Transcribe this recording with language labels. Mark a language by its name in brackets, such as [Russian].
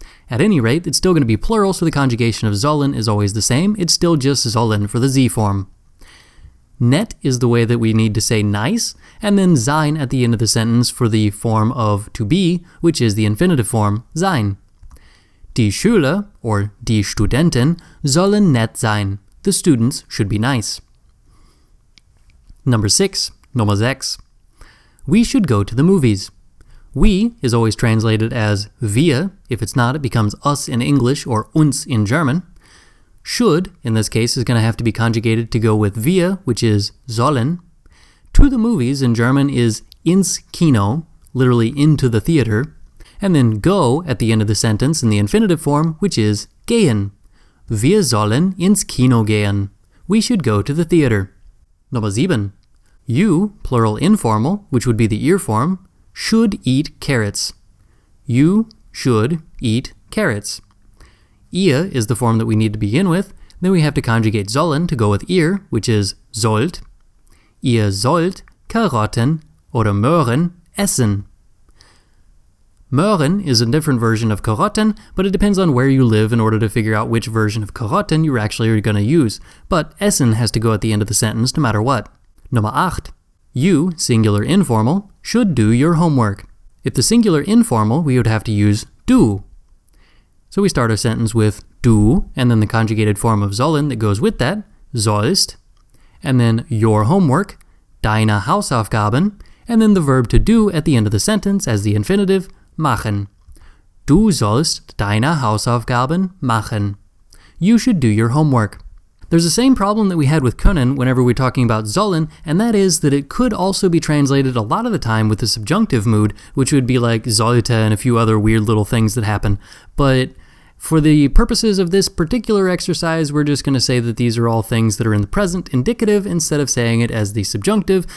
[English] At any rate, it's still going to be plural, so the conjugation of sollen is always the same. It's still just sollen for the Z form. Nett is the way that we need to say nice, and then sein at the end of the sentence for the form of to be, which is the infinitive form, sein. [German] Die Schüler, [English] or [German] die Studenten, sollen nett sein. [English] The students should be nice. Number 6, [German] Nummer 6. [English] We should go to the movies. We is always translated as wir. If it's not, it becomes us in English or uns in German. Should, in this case, is going to have to be conjugated to go with wir, which is sollen. To the movies in German is [German] ins Kino, [English] literally into the theater. And then go at the end of the sentence in the infinitive form, which is gehen. [German] Wir sollen ins Kino gehen. [English] We should go to the theater. Number 7. You, plural informal, which would be the ear form, should eat carrots. You should eat carrots. Ihr is the form that we need to begin with. Then we have to conjugate sollen to go with ihr, which is sollt. [German] Ihr sollt Karotten oder Möhren essen. [English] Möhren is a different version of Karotten, but it depends on where you live in order to figure out which version of Karotten you're actually going to use. But essen has to go at the end of the sentence no matter what. [German] Nummer 8. [English] You, singular informal, should do your homework. If the singular informal, we would have to use du. So we start our sentence with du, and then the conjugated form of sollen that goes with that, sollst, and then your homework, [German] deine Hausaufgaben, [English] and then the verb to do at the end of the sentence as the infinitive, machen. [German] Du sollst deine Hausaufgaben machen. [English] You should do your homework. There's the same problem that we had with können whenever we're talking about sollen, and that is that it could also be translated a lot of the time with the subjunctive mood, which would be like sollte and a few other weird little things that happen. But for the purposes of this particular exercise, we're just going to say that these are all things that are in the present indicative instead of saying it as the subjunctive.